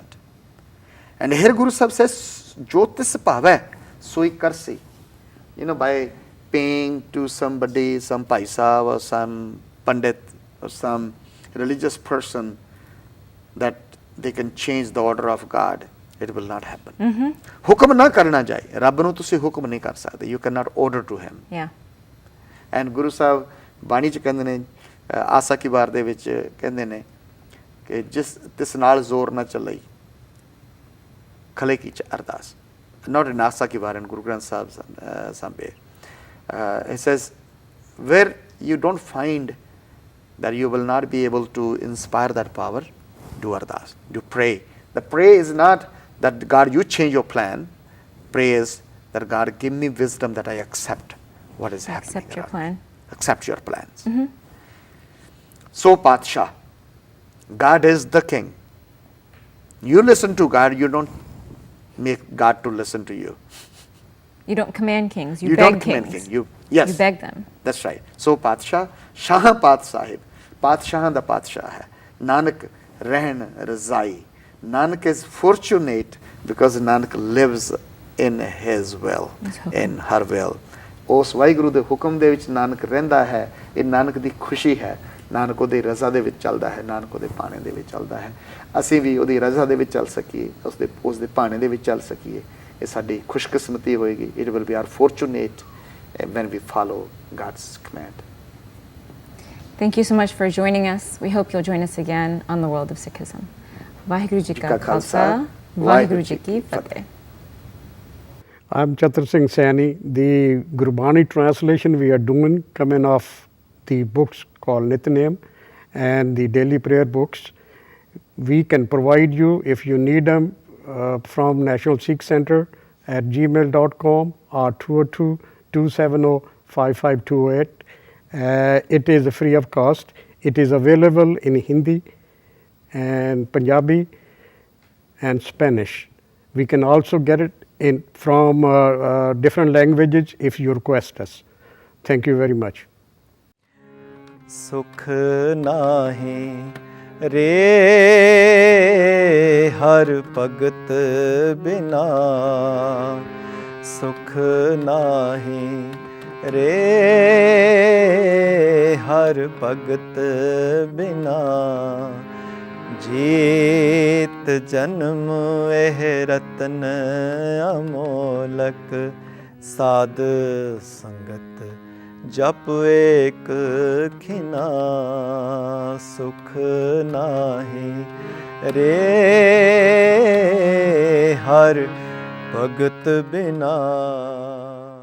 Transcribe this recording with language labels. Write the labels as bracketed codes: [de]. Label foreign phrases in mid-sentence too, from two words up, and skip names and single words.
[en] And here Guru Sahib says, [pa] ਜੋ ਤਿਸ ਭਾਵੈ ਸੋਈ ਕਰਸੀ. [en] By paying to somebody, some paisa or some pandit or some religious person, that they can change the order of God. It will not happen. [pa] ਹੁਕਮ ਨਾ ਕਰਨਾ ਜਾਏ, ਰੱਬ ਨੂੰ ਤੁਸੀਂ ਹੁਕਮ ਨਹੀਂ ਕਰ ਸਕਦੇ. [en] You cannot order to him. Yeah. [pa] And ਗੁਰੂ ਸਾਹਿਬ ਬਾਣੀ 'ਚ ਕਹਿੰਦੇ ਨੇ, ਆਸਾ ਕੀ ਵਾਰ ਦੇ ਵਿੱਚ ਕਹਿੰਦੇ ਨੇ ਕਿ ਤਿਸ ਨਾਲ ਜ਼ੋਰ ਨਾ ਚੱਲਈ ਖਲੇ ਕੀ ਚ ਅਰਦਾਸ. [en] Not in Asa ki Var, in Guru Granth Sahib somewhere. It says, where you don't find that you will not be able to inspire that power, do ardas, do pray. The pray is not that God, you change your plan. Pray is that God, give me wisdom that I accept what is happening. Accept your plan. Accept your plans. So, Padshah, God is the king. You listen to God, you don't make God to listen to you. You don't command kings, you You beg don't kings. command king. Yes. You beg them. That's right. So, Padshah, Shah Path Sahib, Padshah the Padshah hai. [pa] ਨਾਨਕ ਰਹਣ ਰਜਾਈ. [en] Nanak is fortunate because Nanak lives in his will, in her will. [pa] ਉਸ ਵਾਹਿਗੁਰੂ ਦੇ ਹੁਕਮ ਦੇ ਵਿੱਚ ਨਾਨਕ ਰਹਿੰਦਾ ਹੈ. ਇਹ ਨਾਨਕ ਦੀ ਖੁਸ਼ੀ ਹੈ. ਨਾਨਕ ਉਹਦੀ ਰਜ਼ਾ ਦੇ ਵਿੱਚ ਚੱਲਦਾ ਹੈ, ਨਾਨਕ ਉਹਦੇ ਭਾਣੇ ਦੇ ਵਿੱਚ ਚੱਲਦਾ ਹੈ. ਅਸੀਂ ਵੀ ਉਹਦੀ ਰਜ਼ਾ ਦੇ ਵਿੱਚ ਚੱਲ ਸਕੀਏ, ਉਸ ਦੇ ਭਾਣੇ ਦੇ ਵਿੱਚ ਚੱਲ ਸਕੀਏ. ਇਹ ਸਾਡੀ ਖੁਸ਼ਕਿਸਮਤੀ ਹੋਏਗੀ. [en] It will be our fortunate when we follow God's command. Thank you so much for joining us. We hope you'll join us again on the World of Sikhism. [pa] ਵਾਹਿਗੁਰੂ ਜੀ ਕਾ ਖ਼ਾਲਸਾ, ਵਾਹਿਗੁਰੂ ਜੀ ਕੀ ਫ਼ਤਿਹ. [en] I'm Chatur Singh Saini. The Gurbani translation we are doing coming off the books called Nitnem and the daily prayer books. We can provide you if you need them from National Sikh Center at gmail.com or 202-270-5528. It is free of cost. It is available in Hindi and Punjabi and Spanish. We can also get it from different languages if you request us. Thank you very much. [pa] ਸੁਖ ਨਾਹੀਂ ਰੇ ਹਰ ਭਗਤ ਬਿਨਾ ਸੁਖ ਨਾਹੀਂ ਰੇ ਹਰ ਭਗਤ ਬਿਨਾ ਜੀਤ ਜਨਮ ਇਹ ਰਤਨ ਅਮੋਲਕ ਸਾਧ ਸੰਗਤ ਜਪ ਏਕ ਖਿਨਾ ਸੁਖ ਨਾਹੀਂ ਰੇ ਹਰ ਭਗਤ ਬਿਨਾ